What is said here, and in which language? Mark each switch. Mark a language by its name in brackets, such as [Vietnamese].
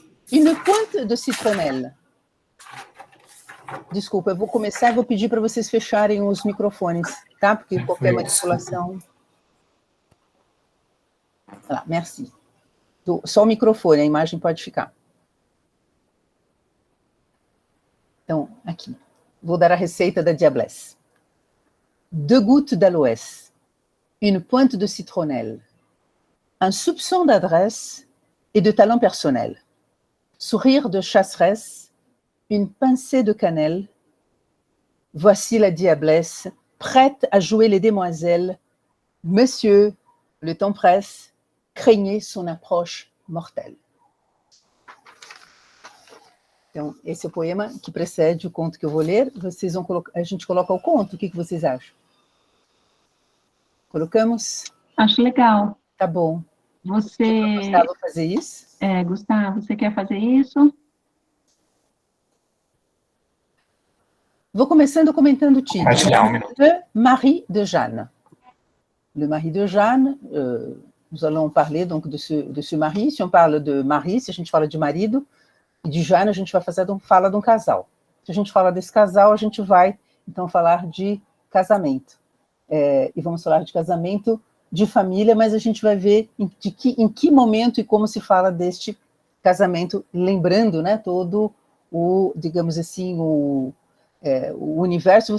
[French] Une pointe de citronnelle. [Portuguese] Desculpa, eu vou começar e vou pedir para vocês fecharem os microfones, tá? Porque qualquer manipulação... [French] Voilà, merci. [Portuguese] Só o microfone, a imagem pode ficar. Então, aqui. Vou dar a receita da Diablesse. [French] 2 gouttes d'aloès, une pointe de citronnelle, un soupçon d'adresse et de talent personnel, sourire de chasseresse, une pincée de cannelle. Voici la Diablesse, prête à jouer les demoiselles. Monsieur, le temps presse, craignez son approche mortelle. [Portuguese] Então, esse é o poema que precede o conto que eu vou ler. Vocês vão colocar, a gente coloca o conto, o que vocês acham? Colocamos? Acho legal. Tá bom. Você... Gustavo, fazer isso? Gustavo, você quer fazer isso? Vou começando comentando o título. [French] Le Mari de Jeanne. Le Mari de Jeanne, Nous allons parler donc de ce mari. [Portuguese] Se [French] on parla de mari, [Portuguese] se a gente fala de marido, e de Jane a gente vai fala de um casal. Se a gente fala desse casal, a gente vai, então, falar de casamento. E vamos falar de casamento de família, mas a gente vai ver em que momento e como se fala deste casamento, lembrando, né, todo o, digamos assim, o universo.